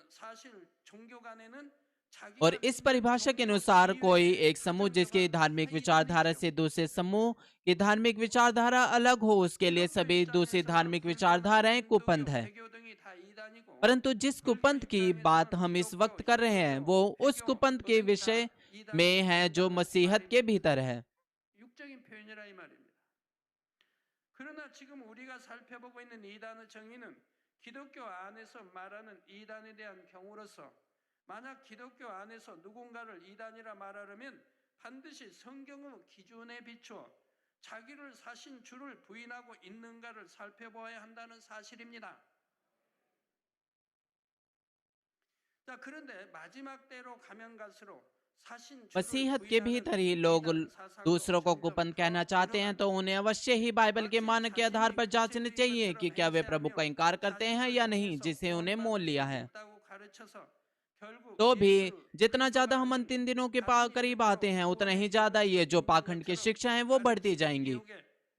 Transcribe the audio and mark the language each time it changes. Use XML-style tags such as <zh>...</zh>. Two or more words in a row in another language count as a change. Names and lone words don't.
<hi>और इस परिभाषा के अनुसार कोई एक समूह जिसकी धार्मिक विचारधारा से दूसरे समूह की धार्मिक विचारधारा अलग हो, उसके लिए सभी दूसरी धार्मिक विचारधाराएं कुपंथ है। परंतु जिस कुपंथ की बात हम इस वक्त कर रहे हैं वो उस कुपंथ के विषय में है जो मसीहत के भीतर है।</hi> <ko>그러나 지금 우리가 살펴보고 있는 이단의 정의는 기독교 안에서 말하는 이단에 대한 경우로서, 만약 기독교 안에서 누군가를 이단이라 말하려면 반드시 성경의 기준에 비추어 자기를 사신 주를 부인하고 있는가를 살펴보아야 한다는 사실입니다. 자, 그런데 마지막 때로 가면 갈수록</ko> <hi>मसीहत के भीतर ही लोग दूसरों को कुपंथ कहना चाहते हैं, तो उन्हें अवश्य ही बाइबल के मानक के आधार पर जांचना चाहिए कि क्या वे प्रभु का इंकार करते हैं या नहीं, जिसे उन्हें मोल लिया है। तो भी जितना ज्यादा हम अंतिम दिनों के करीब आते हैं, उतना ही ज्यादा ये जो पाखंड की शिक्षा है वो बढ़ती जाएंगी।</hi>